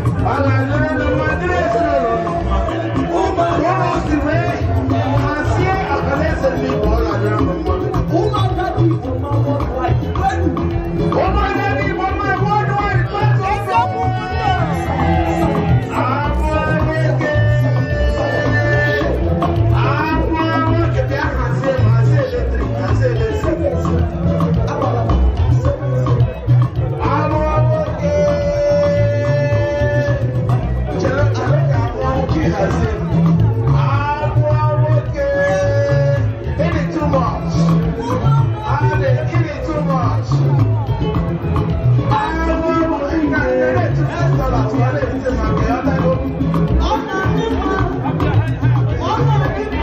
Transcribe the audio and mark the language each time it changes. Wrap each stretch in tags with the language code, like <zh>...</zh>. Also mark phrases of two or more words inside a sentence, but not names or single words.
<ig>Ọ ga-adịrị ndị mmadụ, dịrị ezinụlọ unu mma. Ụmụ otu wee hazie ọhaneze ndị Igbo, ọ ga-adịrị unu mma. Ụmụaka ndị Igbo, mma,</ig> <en>worldwide, thank you.</en> <ig>Abụ anyị ike. Abụ anyị ike, bịa hazie, hazie eletrik, hazie eletrik. Agwọ nwoke. Chere, chere ka agwọ nwoke hazie. Agwọ nwoke.</ig> <en>It is too much. It is too much.</en> <ig>Agwọ nwoke.</ig> <en>It is too much.</en>